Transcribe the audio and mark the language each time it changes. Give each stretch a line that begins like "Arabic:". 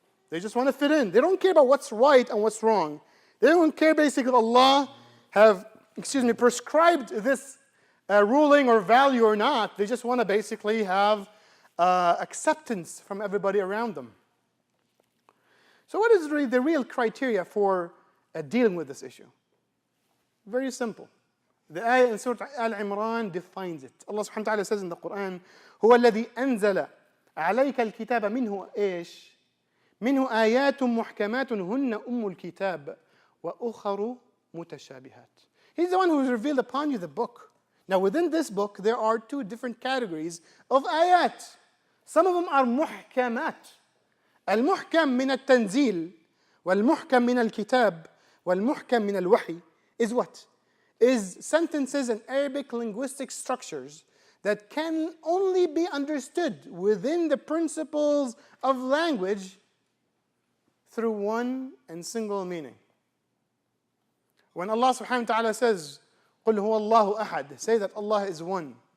English: They just want to fit in. They don't care about what's right and what's wrong. They don't care basically Allah have, prescribed this ruling or value or not. They just want to basically have acceptance from everybody around them. So what is really the real criteria for dealing with this issue? Very simple. The ayah in Surah Al-Imran defines it. Allah subhanahu wa ta'ala says in the Quran,
Arabic: هو الذي أنزل عليك الكتاب منه إيش؟ منه آيات محكمات هن الكتاب وأخر متشابهات.
English: He's the one who revealed upon you the book. Now within this book, there are two different categories of ayat. Some of them are muhkamat.
Arabic: المحكم من التنزيل والمحكم من الكتاب والمحكم من الوحي
English: is what? Is sentences and Arabic linguistic structures that can only be understood within the principles of language through one and single meaning. When Allah subhanahu wa ta'ala says,
Arabic: قُلْ هُوَ اللَّهُ أَحَدٌ,
English: say that Allah is one.